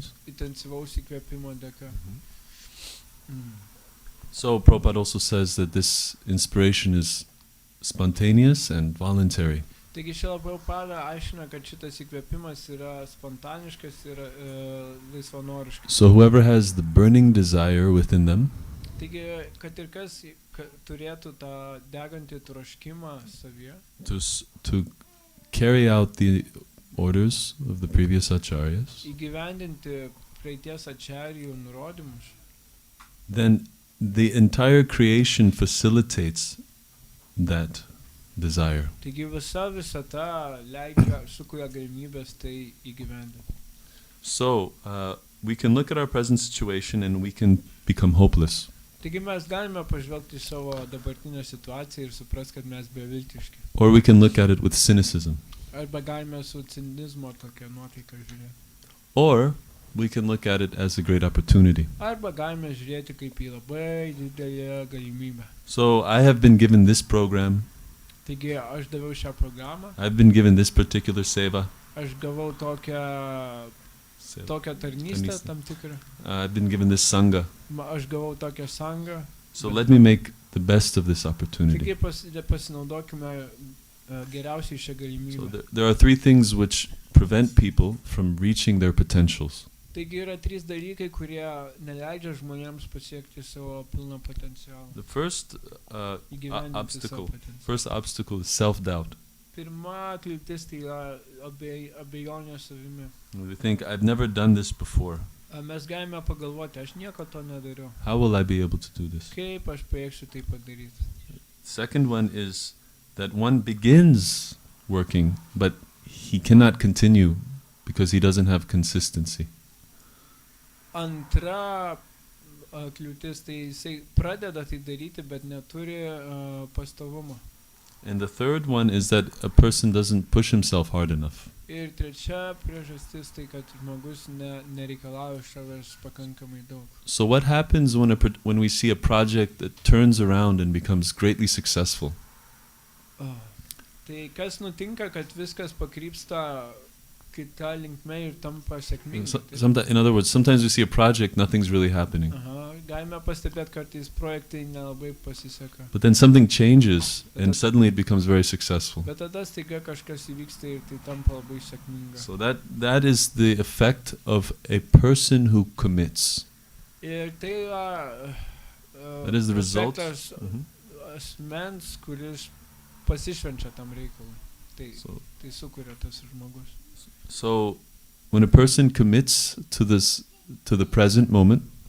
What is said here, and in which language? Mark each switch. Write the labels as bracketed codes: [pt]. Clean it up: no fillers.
[lt] Intensyvaus įkvėpimo dėka. [en] So Prabhupada also says that this inspiration is spontaneous and voluntary. [lt] Taigi Srila Prabhupada aiškina, kad šitas įkvėpimas yra spontaniškas ir laisvanoriškas. [en] So whoever has the burning desire within them, [lt] taigi, kad ir kas turėtų tą degantį troškimą savyje, [en] to carry out the orders of the previous acharyas, [lt] įgyvendinti praeities acharyų nurodymus, [en] then the entire creation facilitates that desire. [lt] Taigi visa visata leidžia, sukuria galimybės tai įgyvendinti. [en] So we can look at our present situation and we can become hopeless. [lt] Taigi mes galime pažvelgti į savo dabartinę situaciją ir supras, kad mes beviltiški. [en] Or we can look at it with cynicism. [lt] Arba galime su cinizmo tokia nuotaika žiūrėti. [en] Or we can look at it as a great opportunity. [lt] Arba galime žiūrėti kaip į labai didelę galimybę. [en] So I have been given this program. [lt] Taigi aš daviau šią programą, [en] I've been given this particular seva. [lt] aš gavau tokią tarnystę tam tikrą, [en] I've been given this sangha. [lt] aš gavau tokią sangą. [en] So let me make the best of this opportunity. [lt] Taigi pasinaudokime geriausiai šią galimybę. [en] there are three things which prevent people from reaching their potentials. [lt] Taigi yra trys dalykai, kurie neleidžia žmonėms pasiekti savo pilną potencialą. [en] The first [lt] Įgyvendinti savo [en] obstacle, [lt] potencialą. [en] first obstacle is self-doubt. [lt] Pirma kliūtis tai yra abejonė savimi. [en] We think, I've never done this before. [lt] Mes galime pagalvoti, aš nieko to nedariau. [en] How will I be able to do this? [lt] Kaip aš pajėgsiu tai padaryti? [en] Second one is that one begins working, but he cannot continue because he doesn't have consistency. [lt] Antra kliūtis, tai jisai pradeda tai daryti, bet neturi pastovumo. [en] And the third one is that a person doesn't push himself hard enough. [lt] Ir trečia priežastis, tai kad žmogus nereikalauja iš savęs pakankamai daug. [en] So what happens when we see a project that turns around and becomes greatly successful? [lt] Tai kas nutinka, kad viskas pakrypsta kita linkme ir tampa sėkmingai? [en] In other words, sometimes we see a project, nothing's really happening. [lt] Galime pastebėti, kartais projektai nelabai pasiseka. [en] But then something changes and suddenly it becomes very successful. [lt] Bet tada staiga kažkas įvyksta ir tai tampa labai sėkminga. [en] So that is the effect of a person who commits. [lt] Ir tai yra [en] That is the result. [lt] efektas asmens, kuris pasišvenčia tam reikalui. Tai sukuria tas žmogus. [en] So when a person commits to the present moment,